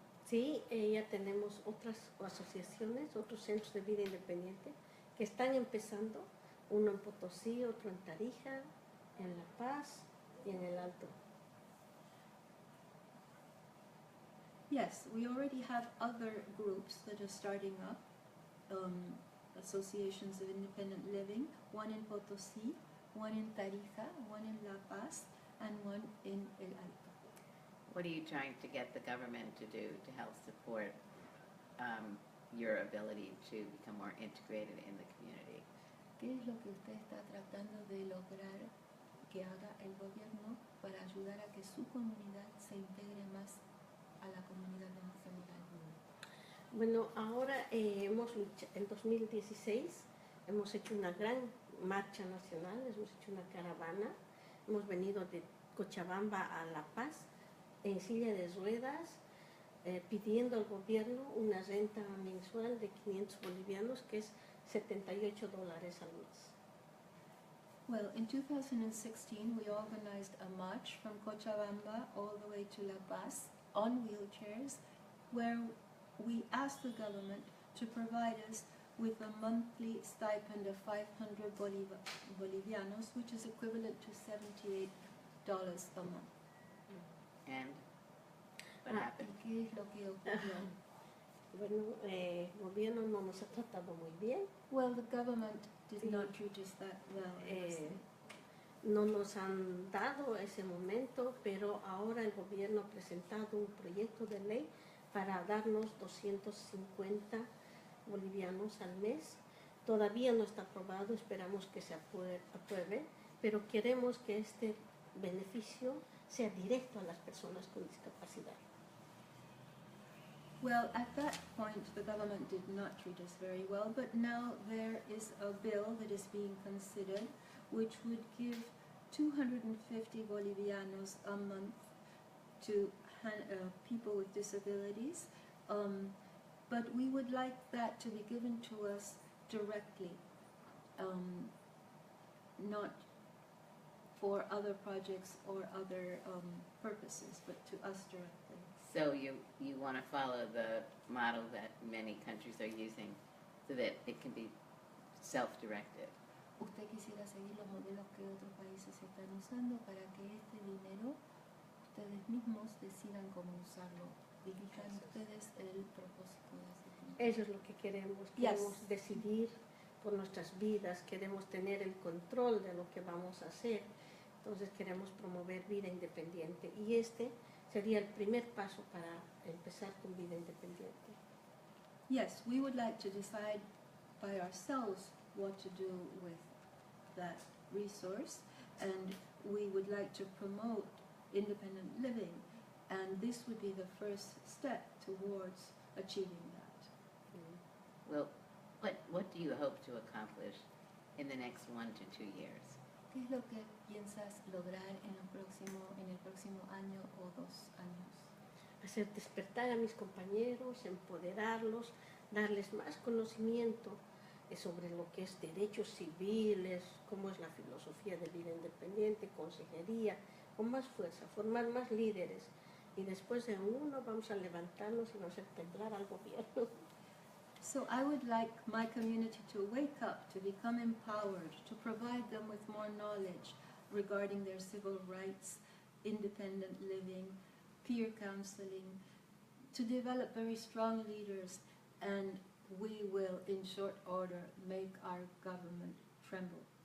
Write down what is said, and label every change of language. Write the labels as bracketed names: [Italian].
[Spanish] Sí, ya tenemos otras asociaciones, otros centros de vida independiente que están empezando, uno en Potosí, otro en Tarija, en La Paz y en El Alto. [English] Yes, we already have other groups that are starting up, associations of independent living, one in Potosí, one in Tarija, one in La Paz, and one in El Alto. What are you trying to get the government to do to help support your ability to become more integrated in the community? [Spanish] ¿Qué es lo que usted está tratando de lograr que haga el gobierno para ayudar a que su comunidad se integre más a la comunidad en general? Bueno, ahora en 2016 hemos hecho una gran marcha nacional, hemos hecho una caravana, hemos venido de Cochabamba a La Paz en silla de ruedas, pidiendo al gobierno una renta mensual de 500 bolivianos, que es $78 al mes. [English] Well, in 2016 we organized a march from Cochabamba all the way to La Paz on wheelchairs, where we asked the government to provide us with a monthly stipend of 500 bolivianos, which is equivalent to $78 a month. And what happened? [Spanish] ¿Y qué es lo que ocurrió? Bueno, el gobierno no nos ha tratado muy bien, [English] Well, the government did not treat us that well. [Spanish] no nos han dado ese momento, pero ahora el gobierno ha presentado un proyecto de ley para darnos 250 bolivianos al mes. Todavía no está aprobado, esperamos que se apruebe, pero queremos que este beneficio sea directo a las personas con discapacidad. [English] Well, at that point, the government did not treat us very well, but now there is a bill that is being considered which would give 250 bolivianos a month to people with disabilities, but we would like that to be given to us directly, not for other projects or other purposes, but to us directly. So you want to follow the model that many countries are using so that it can be self-directed. [Spanish] Usted quisiera seguir los modelos que otros países están usando para que este dinero ustedes mismos decidan cómo usarlo. Dirijan ustedes el propósito de ese dinero. Eso es lo que queremos. Queremos decidir por nuestras vidas, queremos tener el control de lo que vamos a hacer. Entonces queremos promover vida independiente y este sería el primer paso para empezar con vida independiente. [English] Yes, we would like to decide by ourselves what to do with that resource, and we would like to promote independent living, and this would be the first step towards achieving that. Well, what do you hope to accomplish in the next 1 to 2 years? [Spanish] ¿Qué es lo que piensas lograr en el próximo año o 2 años? Hacer despertar a mis compañeros, empoderarlos, darles más conocimiento sobre lo que es derechos civiles, cómo es la filosofía de vida independiente, consejería, con más fuerza, formar más líderes. Y después de uno vamos a levantarnos y vamos a temblar al gobierno. [English] So I would like my community to wake up, to become empowered, to provide them with more knowledge regarding their civil rights, independent living, peer counseling, to develop very strong leaders, and we will, in short order, make our government tremble.